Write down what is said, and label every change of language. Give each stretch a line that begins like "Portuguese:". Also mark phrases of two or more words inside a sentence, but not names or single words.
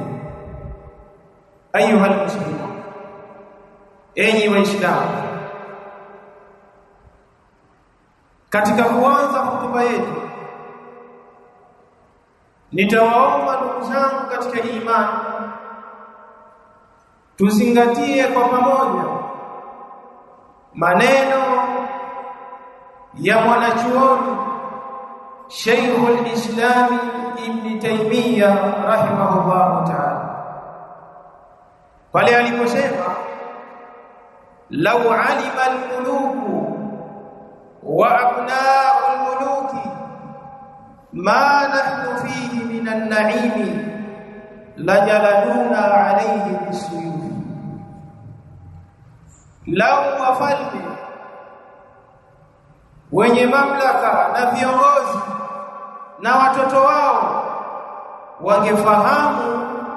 Arabic: أيها المسلمون,
Swahili: enyi waislamu, katika kuanza hotuba yetu nitawaomba ndugu zangu katika imani tuzingatie kwa pamoja maneno ya mwanachuoni Sheikhul Islam Ibn Taymiyyah
Arabic: رحمه الله تعالى
Swahili: pale aliposema,
Arabic: لو علم الملوك وأبناء الملوك ما نحن فيه من النعيم لجالدونا عليه بالسيوف,
Swahili: lau wafalme wenye mamlaka na viongozi na watoto wao wangefahamu